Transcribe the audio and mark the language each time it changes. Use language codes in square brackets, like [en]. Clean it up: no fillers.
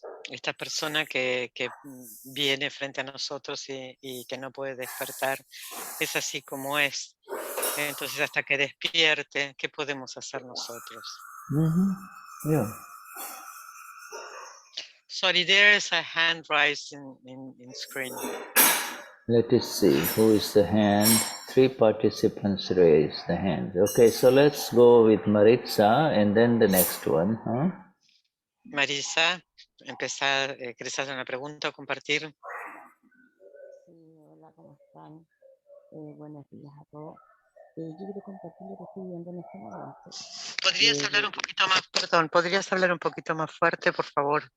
[es] Esta persona que viene frente a nosotros y que no puede despertar, es así como es. Entonces, hasta que despierte, ¿qué podemos hacer nosotros? [en] Yeah. Sorry, there is a hand raised in screen. Let us see, who is the hand? 3 participants raise the hand. Okay, so let's go with Maritza and then the next one. [es] Marisa, ¿querés hacer una pregunta o compartir? Sí, hola, ¿cómo están? Buenos días a todos. Yo quiero compartir lo que estoy viendo en este momento. ¿Podrías hablar un poquito más, perdón, podrías hablar un poquito más fuerte, por favor?